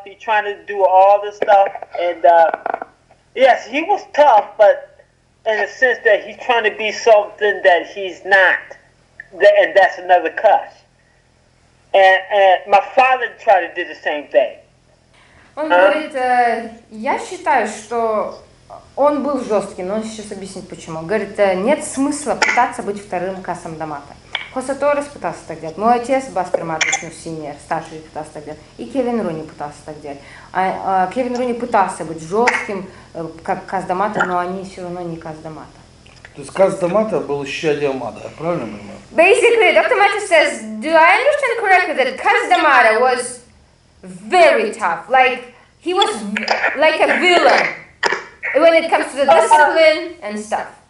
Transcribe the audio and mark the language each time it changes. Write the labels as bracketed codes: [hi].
[en] He's trying to do all this stuff, and yes, he was tough, but in the sense that he's trying to be something that he's not, and that's another Cus. And my father tried to do the same thing. [ru] Он говорит, я считаю, что он был жестким, но он сейчас объяснит почему. Говорит, нет смысла пытаться быть вторым Касом Дамато. Хосе Торрес пытался так делать, мой отец Бастер Матис, синьор, старший, пытался так делать, и Кевин Руни пытался так делать. Кевин Руни пытался быть жестким, как Кас Дамато, но они все равно не Кас Дамато. То есть Кас Дамато был еще Д Амато, правильно понимаю? [en] Basically, Dr. Mathis says, do I understand correctly that Kasa Д Амато was very tough, like he was like a villain when it comes to the discipline and stuff?